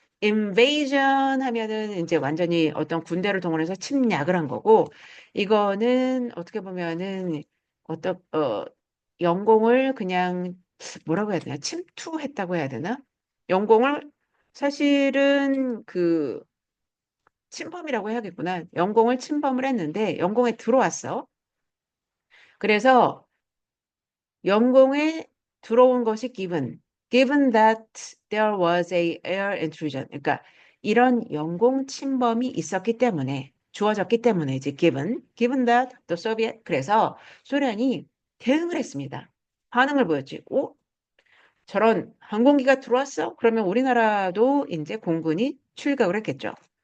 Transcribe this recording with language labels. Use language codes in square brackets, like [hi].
[ko] invasion 하면은 이제 완전히 어떤 군대를 동원해서 침략을 한 거고, 이거는 어떻게 보면은 영공을 그냥 뭐라고 해야 되나? 침투했다고 해야 되나? 영공을 사실은 그 침범이라고 해야겠구나. 영공을 침범을 했는데 영공에 들어왔어. 그래서 영공에 들어온 것이 [en] given that there was a air intrusion. [ko] 그러니까 이런 영공 침범이 있었기 때문에 주어졌기 때문에 이제 [en] given that the Soviet [ko] 그래서 소련이 대응을 했습니다. 반응을 보였지. 오, 저런 항공기가 들어왔어? 그러면 우리나라도 이제 공군이 출격을 했겠죠.